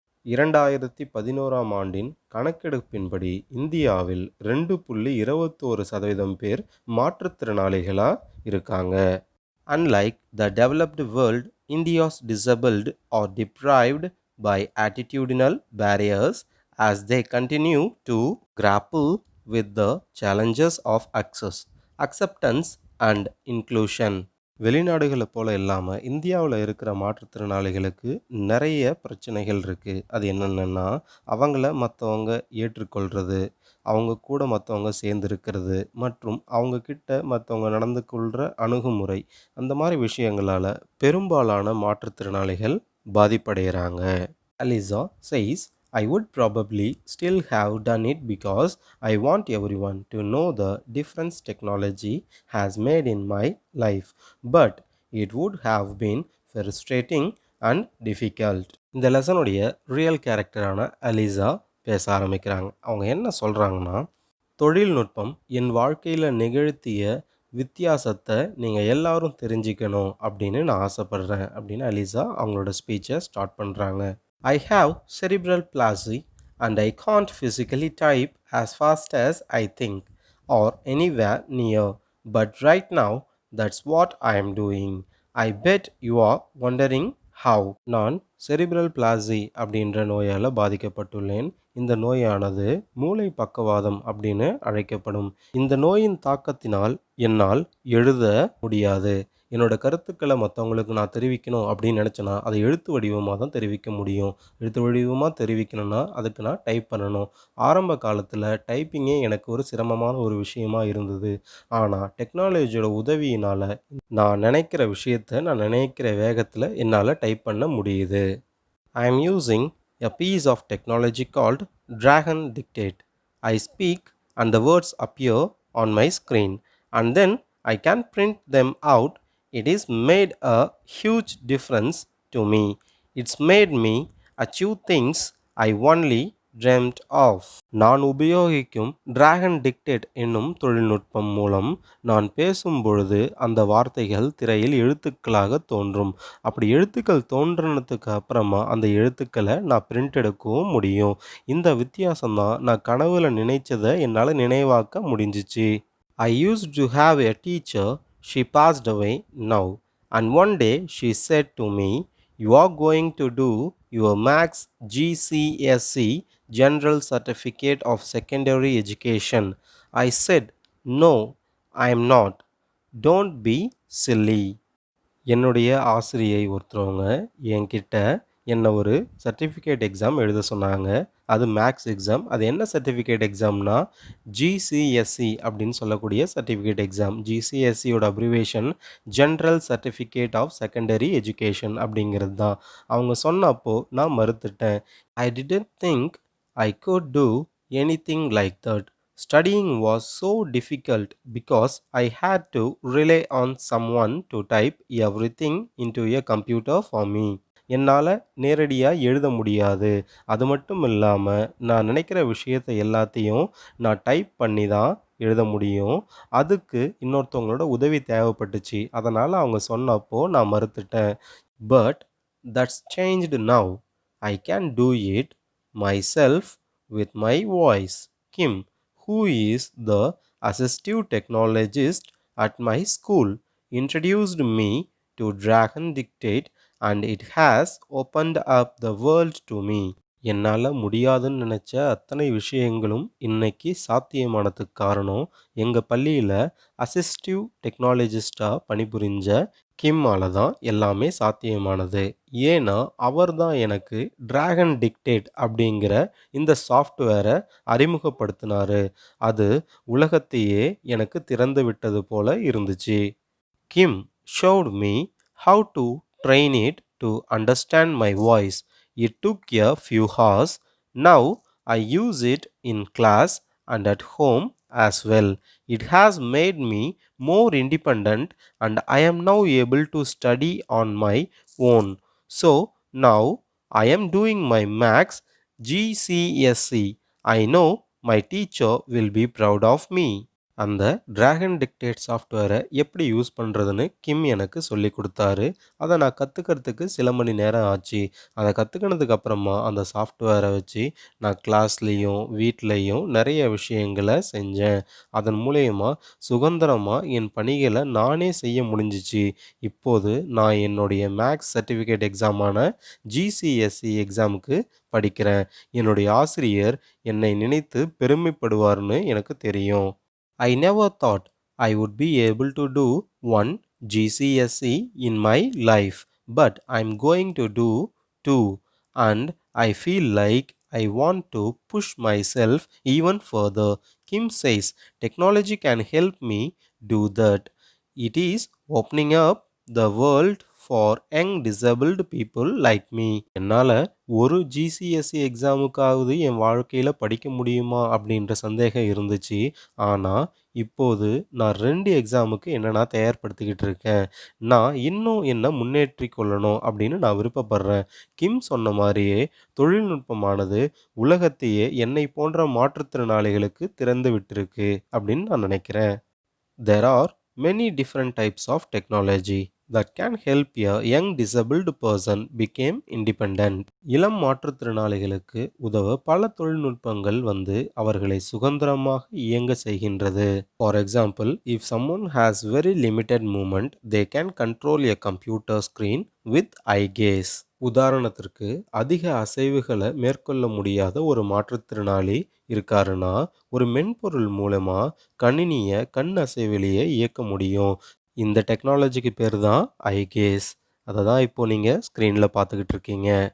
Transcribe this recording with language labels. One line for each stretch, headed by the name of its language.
Tamil: 2011ஆம் ஆண்டின் கணக்கெடுப்பின்படி இந்தியாவில் 2.21% பேர் மாற்றுத்திறனாளிகளாக இருக்காங்க.
English: Unlike the developed world, India's disabled are deprived by attitudinal barriers as they continue to grapple with the challenges of access, acceptance and inclusion.
Tamil: வெளிநாடுகளை போல இல்லாமல் இந்தியாவில் இருக்கிற மாற்றுத்திறனாளிகளுக்கு நிறைய பிரச்சனைகள் இருக்குது. அது என்னென்னா, அவங்கள மற்றவங்க ஏற்றுக்கொள்கிறது, அவங்க கூட மற்றவங்க சேர்ந்துருக்கிறது மற்றும் அவங்கக்கிட்ட மற்றவங்க நடந்து கொள்கிற அணுகுமுறை, அந்த மாதிரி விஷயங்களால் பெரும்பாலான மாற்றுத்திறனாளிகள் பாதிப்படைகிறாங்க.
English: Alisha says, I would probably still have done it because I want everyone to know the difference technology has made in my life, but it would have been frustrating and difficult.
Tamil: இந்த லெசனுடைய real கேரக்டரான அலிசா பேச ஆரம்பிக்கிறாங்க. அவங்க என்ன சொல்கிறாங்கன்னா, தொழில்நுட்பம் என் வாழ்க்கையில் நிகழ்த்திய வித்தியாசத்தை நீங்கள் எல்லாரும் தெரிஞ்சுக்கணும் அப்படின்னு நான் ஆசைப்படுறேன் அப்படின்னு அலிசா அவங்களோட ஸ்பீச்சை ஸ்டார்ட் பண்ணுறாங்க.
English: I have cerebral palsy and I can't physically type as fast as I think or anywhere near, but right now that's what I am doing. I bet you are wondering how.
Tamil: நான் cerebral palsy அப்படின்ற நோயால் பாதிக்கப்பட்டுள்ளேன். இந்த நோயானது மூளை பக்கவாதம் அப்படின்னு அழைக்கப்படும். இந்த நோயின் தாக்கத்தினால் என்னால் எழுத முடியாது. என்னோட கருத்துக்களை மற்றவங்களுக்கு நான் தெரிவிக்கணும் அப்படின்னு நினச்சேன்னா அதை எழுத்து வடிவமாக தான் தெரிவிக்க முடியும். எழுத்து வடிவமாக தெரிவிக்கணும்னா அதுக்கு நான் டைப் பண்ணணும். ஆரம்ப காலத்தில் டைப்பிங்கே எனக்கு ஒரு சிரமமான ஒரு விஷயமா இருந்தது. ஆனால் டெக்னாலஜியோட உதவியினால் நான் நினைக்கிற விஷயத்தை நான் நினைக்கிற வேகத்தில் என்னால் டைப் பண்ண முடியுது.
English: I am using a piece of technology called Dragon Dictate. I speak and the words appear on my screen and then I can print them out. It has made a huge difference to me. It's made me achieve things I only dreamt of.
Tamil: நான் உபயோகிக்கும் dragon dictate என்னும் தொழில்நுட்பம் மூலம் நான் பேசும் பொழுது அந்த வார்த்தைகள் திரையில் எழுத்துக்களாக தோன்றும். அப்படி எழுத்துக்கள் தோன்றினதுக்கு அப்புறமா அந்த எழுத்துக்களை நான் பிரிண்ட் எடுக்கவும் முடியும். இந்த வித்தியாசம்தான் நான் கனவுல நினைச்சதை என்னால் நினைவாக்க முடிஞ்சிச்சு.
English: I used to have a teacher. She passed away now, and one day she said to me, you are going to do your Max GCSE General Certificate of Secondary Education. I said, no, I am not. Don't be silly.
Tamil: என்னுடைய ஆசிரியை ஒருத்தவங்க என்கிட்ட என்னை ஒரு certificate exam எழுத சொன்னாங்க. அது maths exam. அது என்ன சர்டிஃபிகேட் எக்ஸாம்னா ஜிசிஎஸ்சி அப்படின்னு சொல்லக்கூடிய certificate exam. ஜிசிஎஸ்சியோட abbreviation general certificate of secondary education அப்படிங்கிறது தான். அவங்க சொன்னப்போ நான் மறுத்துட்டேன்.
English: I didn't think I could do anything like that. Studying was so difficult because I had to rely on someone to type everything into a computer for me.
Tamil: என்னால் நேரடியாக எழுத முடியாது. அது மட்டும் இல்லாமல் நான் நினைக்கிற விஷயத்தை எல்லாத்தையும் நான் டைப் பண்ணி தான் எழுத முடியும். அதுக்கு இன்னொருத்தவங்களோட உதவி தேவைப்பட்டுச்சு. அதனால அவங்க சொன்னப்போ நான் மறுத்துட்டேன்.
English: But that's changed now. I can do it myself with my voice. Kim, who is the assistive technologist at my school, introduced me to Dragon Dictate and it has opened up the world to me.
Tamil: என்னால முடியாதுன்னு நினைச்ச அத்தனை விஷயங்களும் இன்னைக்கு சாத்தியமானதுக்கு காரணம் எங்க பள்ளியில assistive டெக்னாலஜிஸ்டா பணிபுரிஞ்ச கிம்மால தான் எல்லாமே சாத்தியமானது. ஏன்னா அவர் தான் எனக்கு டிராகன் டிக்டேட் அப்படிங்கிற இந்த சாஃப்ட்வேரை அறிமுகப்படுத்தினாரு. அது உலகத்தையே எனக்கு திறந்து விட்டது போல இருந்துச்சு.
English: Kim showed me how to train it to understand my voice. It took a few hours. Now I use it in class and at home as well. It has made me more independent and I am now able to study on my own. So now I am doing my max GCSE. I know my teacher will be proud of me.
Tamil: அந்த dragon dictate சாஃப்ட்வேரை எப்படி use பண்ணுறதுன்னு கிம் எனக்கு சொல்லி கொடுத்தாரு. அதை நான் கற்றுக்கிறதுக்கு சில மணி நேரம் ஆச்சு. அதை கற்றுக்கினதுக்கு அப்புறமா அந்த சாஃப்ட்வேரை வச்சு நான் கிளாஸ்லேயும் வீட்லேயும் நிறைய விஷயங்களை செஞ்சேன். அதன் மூலயமா சுதந்திரமாக என் பணிகளை நானே செய்ய முடிஞ்சிச்சு. இப்போது நான் என்னுடைய மேக்ஸ் சர்டிஃபிகேட் எக்ஸாமான ஜிசிஎஸ்இ எக்ஸாமுக்கு படிக்கிறேன். என்னுடைய ஆசிரியர் என்னை நினைத்து பெருமைப்படுவார்னு எனக்கு தெரியும்.
English: I never thought I would be able to do one GCSE in my life, but I'm going to do two, and I feel like I want to push myself even further. Kim says technology can help me do that. It is opening up the world for young disabled people like me.
Tamil: என்னால் ஒரு GCSE எக்ஸாமுக்காவது என் வாழ்க்கையில் படிக்க முடியுமா அப்படின்ற சந்தேகம் இருந்துச்சு. ஆனால் இப்போது நான் 2 எக்ஸாமுக்கு நான் தயார்படுத்திக்கிட்டு இருக்கேன். நான் இன்னும் என்ன முன்னேற்றி கொள்ளணும் அப்படின்னு நான் விருப்பப்படுறேன். கிம் சொன்ன மாதிரியே தொழில்நுட்பமானது உலகத்தையே என்னை போன்ற மாற்றுத்திறனாளிகளுக்கு திறந்து விட்டிருக்கு அப்படின்னு நான் நினைக்கிறேன்.
English: There are many different types of technology that can help a young disabled person become independent.
Tamil: இளம் மாற்றுத்திறனாளிகளுக்கு உதவ பல தொழில்நுட்பங்கள் அவர்களை சுதந்திரமாக இயங்க செய்கின்றது.
English: For example, if someone has very limited movement, they can control a computer screen with eye gaze.
Tamil: உதாரணத்திற்கு அதிக அசைவுகளை மேற்கொள்ள முடியாத ஒரு மாற்றுத்திறனாளி இருக்காருன்னா ஒரு மென்பொருள் மூலமா கணினியை கண் அசைவிலேயே இயக்க முடியும். இந்த டெக்னாலஜிக்கு பேர் தான் ஐ கேஸ். அதை தான் இப்போ நீங்கள் ஸ்க்ரீனில் பார்த்துக்கிட்டு இருக்கீங்க.